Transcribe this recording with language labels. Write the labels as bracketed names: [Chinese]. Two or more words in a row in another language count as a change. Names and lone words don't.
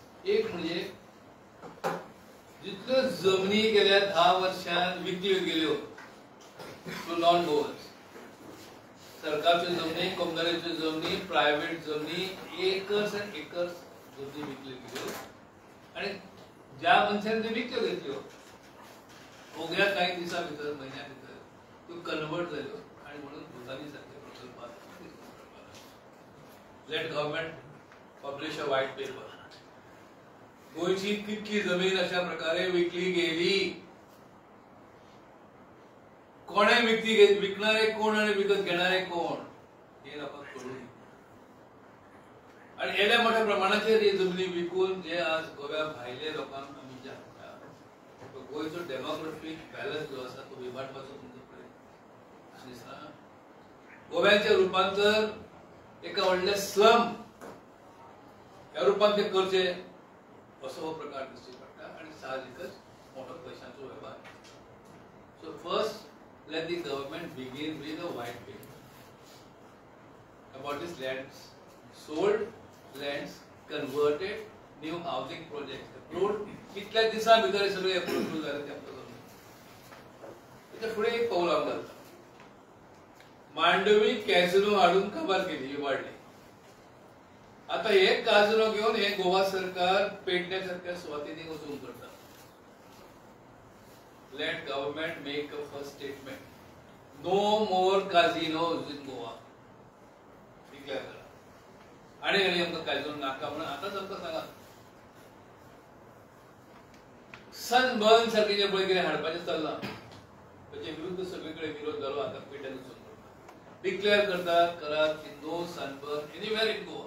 [Konkani] एक म्हणजे जितल्यो जमनी गेल्या 10 वर्षांत विकल्यो गेल्यो [English] to non Goans, [Konkani] सरकारच्यो जमनी, कंपन्यांच्यो जमनी, प्रायव्हेट जमनी, [English] acres and acres [Konkani] जमनी विकल्यो गेल्यो आणि ज्या मनशान त्यो विकत्यो घेतल्यो ओग्या काही दिसा भितर, महिन्या भितर त्यो कन्वर्ट जाल्यो आणि म्हणून भूतानी सारख्या प्रकल्पात [English] let government publish a white paper. [Marathi] गोयची कितकी जमीन अशा प्रकारे विकली गेली, कोणे विकणारे कोण आणि विकत घेणारे कोण हे लोकांना कळू नये. [Konkani] आणि एवढ्या मोठ्या प्रमाणाचेर ही जमनी विकून जे आज गोव्या भायले लोकांक आमी जे हाडटा, गोयचो [English] demographic balance [Konkani] जो आसा तो विबाडपाचो तुमचो प्रयत्न दिसना. गोव्याचें रुपांतर एका व्हडल्या स्लम ह्या रुपान ते करचे असो हो प्रकार दिसची पडटा आणि साहजिकच मोठो पयशांचो वेव्हार. [English] so first let the government begin with a white paper about this lands, sold lands, converted, new housing projects approved. [Konkani] कितल्या दिसा भितर सगळे अप्रूव्ह झाले ते आपल्याला. [Marathi] त्याच्या पुढे एक पाऊल आमदार मांडवी कॅझिनो हाडून कमाल केली, वाढली. आता हे कॅझिनो घेऊन हे गोवा सरकार पेडण्यासारख्या सुवातींनी वसूल करतात. [English] Let government make a first statement. No more casinos in Goa. Declare करा. [Konkani] आणि आमका कॅझिनो नाका म्हणून आताच आमकां सांगा. सनबर्न सारखे जे पळय कितें हाडपाचें चल्लां ताचे विरुद्ध सगळीकडे विरोध जालो. आता पेट्यान वचून डिक्लेअर करतात, करात की [English] no Sunburn anywhere in Goa.